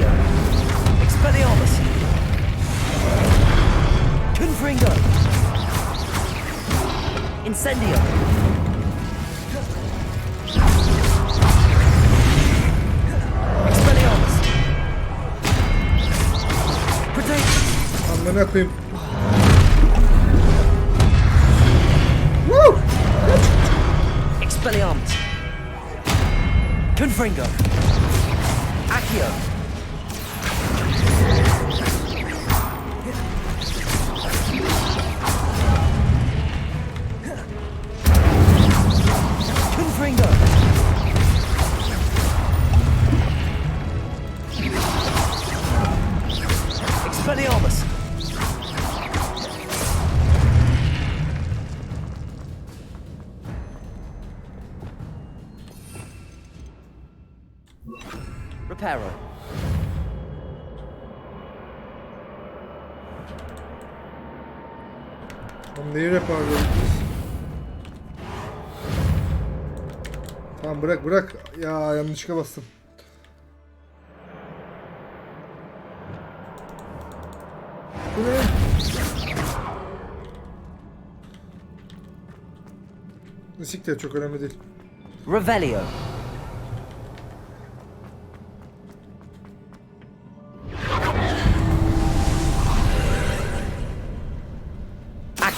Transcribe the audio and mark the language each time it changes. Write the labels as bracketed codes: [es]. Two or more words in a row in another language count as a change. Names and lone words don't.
[tr] Expelliarmus. Confringo. Incendio. Expelliarmus. Protect. Amına koyayım. Woo! Expelliarmus. Confringo. Accio. Confringo. Expelliarmus. Reparo. Oğlum neyi reparlıyoruz biz? Tamam bırak. Ya yanlışlıkla bastım. Bu ne? Isik de çok önemli değil. Revelio. Accio.